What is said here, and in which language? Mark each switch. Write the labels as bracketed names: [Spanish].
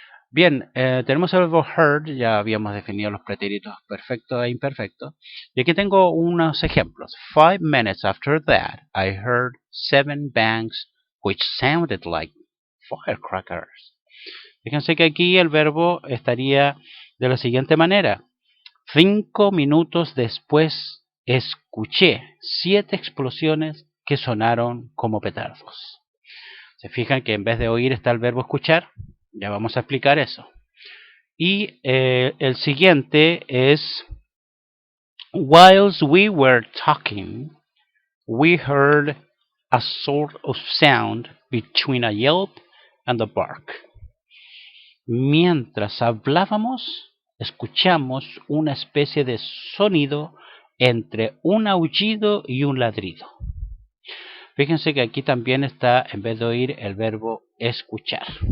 [Spanish] Bien, tenemos el verbo heard, ya habíamos definido los pretéritos perfecto e imperfecto. Y aquí tengo unos ejemplos. [English] 5 minutes after that, I heard 7 bangs which sounded like firecrackers. [Spanish] Fíjense que aquí el verbo estaría de la siguiente manera. 5 minutos después escuché 7 explosiones que sonaron como petardos. ¿Se fijan que en vez de oír está el verbo escuchar? Ya vamos a explicar eso. Y el siguiente es, [English] whilst we were talking, we heard a sort of sound between a yelp and a bark. [Spanish] Mientras hablábamos, escuchamos una especie de sonido entre un aullido y un ladrido. Fíjense que aquí también está, en vez de oír, el verbo escuchar.